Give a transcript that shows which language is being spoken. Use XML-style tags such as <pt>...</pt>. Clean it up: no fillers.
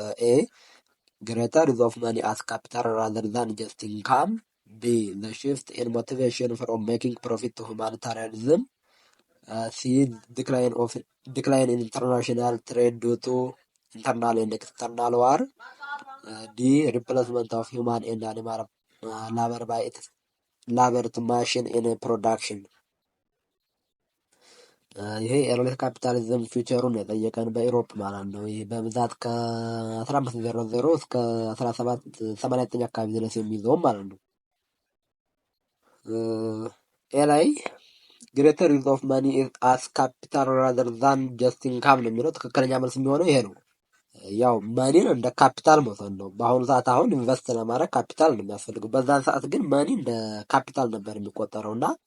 <en>ኤ ግሬተር ዩዝ ኦፍ መኒ አስ ካፒታል ራዘር ዛን ጀስት ኢንካም። ቢ ዘ ሽፍት ኢን ሞቲቬሽን ፍሮም ሜኪንግ ፕሮፊት ቱ ሁማኒታሪያኒዝም። ሲ decline in international trade due to internal and external war. D replacement of human and animal labor by labor to machine in production.</en> <am>ይሄ ኤርሊ ካፒታሊዝም ፊውቸሩን የጠየቀን በኢሮፕ ማለት ነው። ይሄ በብዛት ከ1500 እስከ 1789 አካባቢ ድረስ የሚይዘው ማለት ነው። ኤ ላይ</am> <en>ግሬተር ዩዝ ኦፍ መኒ አስ ካፒታል ራዘር ዛን ጀስት ኢንካም</en> <am>ነው የሚለው። ትክክለኛ መልስ የሚሆነው ይሄ ነው። ያው መኒን እንደ ካፒታል መውሰድ ነው። በአሁኑ ሰዓት አሁን ኢንቨስት ለማድረግ ካፒታል ነው የሚያስፈልገው። በዛን ሰዓት ግን መኒ እንደ ካፒታል ነበር የሚቆጠረው እና</am>